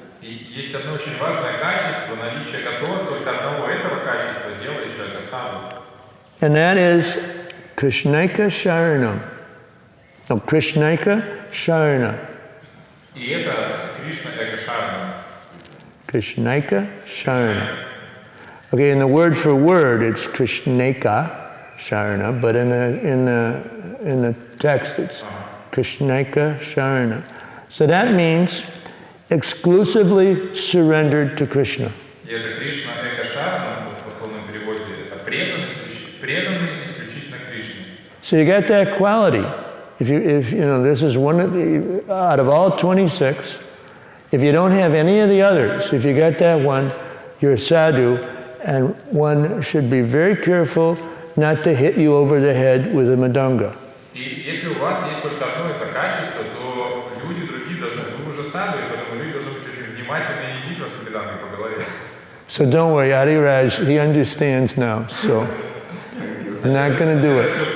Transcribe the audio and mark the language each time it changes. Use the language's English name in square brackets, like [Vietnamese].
[Russian] Есть одно очень важное качество, наличие которого только одного этого качества делает человека саду. [English] And that is Krishnaika Sharanam. No, Krishnaika Sharana. [Russian] И это Кришна Эка Шарана. [English] Krishnaika Sharana. Okay, in the word for word, it's Krishnaika Sharana, but in the text, it's Krishnaika Sharana. So that means exclusively surrendered to Krishna. [Russian] И это Кришна Эка Шарана, в пословном переводе, это преданный исключительно Кришне. [English] So you got that quality. If you know, this is one out of all 26. If you don't have any of the others, if you got that one, you're a sadhu, and one should be very careful not to hit you over the head with a madanga. [Russian] И если у вас есть только одно это качество, то люди другие должны, вы уже саду, и поэтому люди должны быть очень внимательны и не бить вас ведантой по голове. [English] So don't worry, Adiraj, he understands now, so I'm not going to do it.